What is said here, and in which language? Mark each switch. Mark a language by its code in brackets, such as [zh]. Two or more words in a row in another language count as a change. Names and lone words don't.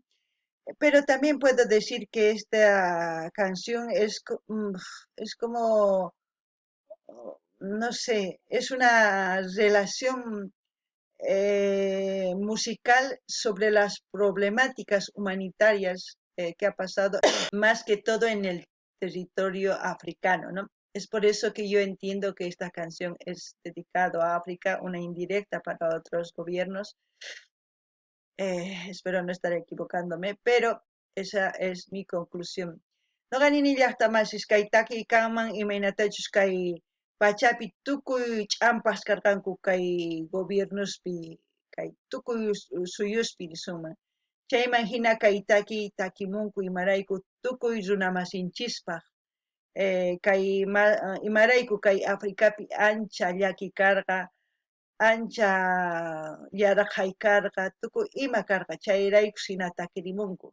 [es] Pero también puedo decir que esta canción es como, no sé, es una relación musical sobre las problemáticas humanitarias que ha pasado más que todo en el territorio africano, ¿no? Es por eso que yo entiendo que esta canción es dedicada a África, una indirecta para otros gobiernos. Espero no estar equivocándome, pero esa es mi conclusión. [qu] Noqanini llaqtamanchis kay takiykanman imaynatachus kay pachapi tukuy ch'ampas karqanku kay gobiernospi kay tukuy suyuspi nisunman. Chayman hina kay takimunku imarayku tukuy runa masinchispaq kay imarayku kay Africapi ancha llaki karqa, ancha yaraqay karqa, tukuy ima karqa chayrayku hina takirimunku.